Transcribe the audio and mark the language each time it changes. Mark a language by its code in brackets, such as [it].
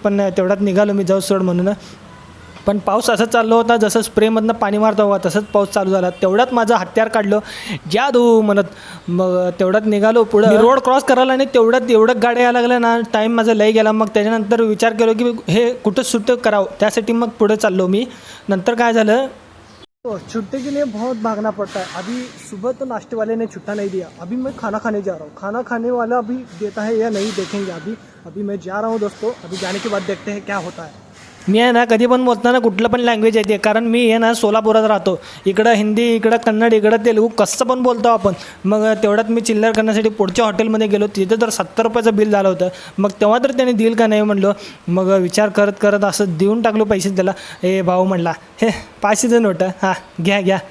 [mr] पण तेवढ्यात निघालो मी, जाऊ सोड म्हणून. पण पाऊस असं चाललो होता जसं स्प्रेमधनं पाणी मारता हुआ तसंच पाऊस चालू झाला. तेवढ्यात माझं हत्यार काढलं, जादू म्हणत. मग तेवढ्यात निघालो पुढं, रोड क्रॉस करायला, आणि तेवढ्यात एवढं गाड्या यायला लागल्या ना, टाईम माझा लय गेला. मग त्याच्यानंतर विचार केलो की हे कुठं सुट्टं करावं, त्यासाठी मग पुढे चाललो मी. नंतर काय झालं, [hi] छुट्टे के लिए बहुत भागना पड़ता है. अभी सुबह तो नाश्ते वाले ने छुट्टा नहीं दिया, अभी मैं खाना खाने जा रहा हूँ. खाना खाने वाला अभी देता है या नहीं देखेंगे. अभी मैं जा रहा हूँ दोस्तों. अभी जाने के बाद देखते हैं क्या होता है. [mr] मी आहे ना, कधी पण बोलताना कुठलं पण लँग्वेज येते, कारण मी आहे ना सोलापुरात राहतो. इकडं हिंदी, इकडं कन्नड, इकडं तेलुगू, कसं पण बोलतो आपण. मग तेवढ्यात मी चिल्लर करण्यासाठी पुढच्या हॉटेलमध्ये गेलो. तिथे तर 70 रुपयाचं बिल झालं होतं. मग तेव्हा तर त्याने देईल का नाही म्हणलो. मग विचार करत करत असं देऊन टाकलो पैसे त्याला. भाऊ म्हणला, हे 500चं नोट, हां घ्या.